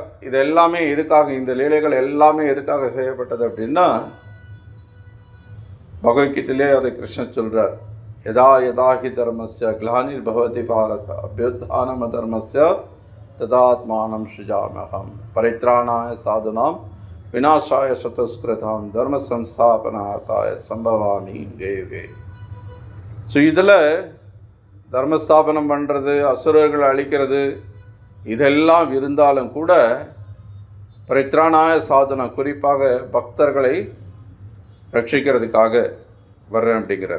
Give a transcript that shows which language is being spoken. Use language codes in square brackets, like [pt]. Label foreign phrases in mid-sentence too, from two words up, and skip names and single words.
[ta] இது எல்லாமே எதுக்காக, இந்த லீலைகள் எல்லாமே எதுக்காக செய்யப்பட்டது அப்படின்னா, பகவத்கீதையிலே அதை கிருஷ்ணன் சொல்கிறார். [sa] यदा यदाहि धर्मस्य ग्लानिर् भवति भारत अभ्युत्थानम धर्मस्य तदात्मानं सृजाम्यहम् परित्राणाय साधूनां विनाशाय सद्दुष्कृताम् धर्म संस्थापनार्थाय सम्भवामि युगे युगे. [ta] ஸோ இதில் தர்மஸ்தாபனம் பண்ணுறது, அசுரர்கள் அழிக்கிறது இதெல்லாம் இருந்தாலும் கூட [sa] परित्राणाय साधना, [ta] குறிப்பாக பக்தர்களை ரட்சிக்கிறதுக்காக வர்றேன் அப்படிங்கிறார்.